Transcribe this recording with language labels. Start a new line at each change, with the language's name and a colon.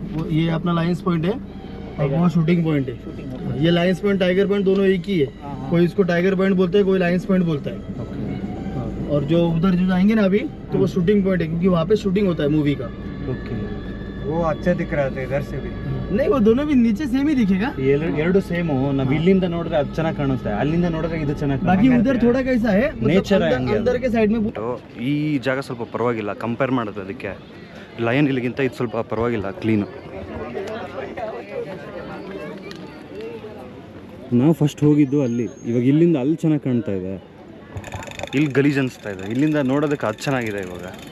Hindi: वो ये अपना लाइंस पॉइंट है और वो शूटिंग पॉइंट है. शूटिंग ये लाइंस पॉइंट टाइगर पॉइंट दोनों एक ही है. कोई इसको टाइगर पॉइंट बोलता है, कोई लाइंस पॉइंट बोलता है. और जो उधर जो जाएंगे ना अभी तो वो शूटिंग पॉइंट है, क्योंकि वहाँ पे शूटिंग होता है मूवी का. ಓಕೆ, वो अच्छा दिख रहा था इधर से भी. नहीं वो दोनों भी नीचे सेम ही दिखेगा.
Kannada: ಎರಡು ಸೇಮು. ನಾವು ಇಲ್ಲಿಂದ ನೋಡಿದ್ರೆ ಅದು ಚೆನ್ನಾಗಿ ಕಾಣುತ್ತೆ, ಅಲ್ಲಿಂದ ನೋಡಿದ್ರೆ ಇದು ಚೆನ್ನಾಗಿ
Hindi: बाकी उधर थोड़ा कैसा है मतलब Nature है हंगे अंदर के साइड में.
Kannada: ಈ ಜಾಗ ಸ್ವಲ್ಪ ಪರವಾಗಿಲ್ಲ ಕಂಪೇರ್ ಮಾಡೋದು ಅದಕ್ಕೆ. ಲಯನ್ ಇಲ್ಲಿಗಿಂತ ಇದು ಸ್ವಲ್ಪ ಪರವಾಗಿಲ್ಲ, ಕ್ಲೀನು. ನಾವು ಫಸ್ಟ್ ಹೋಗಿದ್ದು ಅಲ್ಲಿ, ಇವಾಗ ಇಲ್ಲಿಂದ ಅಲ್ಲಿ ಚೆನ್ನಾಗಿ ಕಾಣ್ತಾ ಇದೆ. ಇಲ್ಲಿ ಗಲೀಜ್ ಅನಿಸ್ತಾ ಇದೆ, ಇಲ್ಲಿಂದ ನೋಡೋದಕ್ಕೆ ಅದು ಚೆನ್ನಾಗಿದೆ ಇವಾಗ.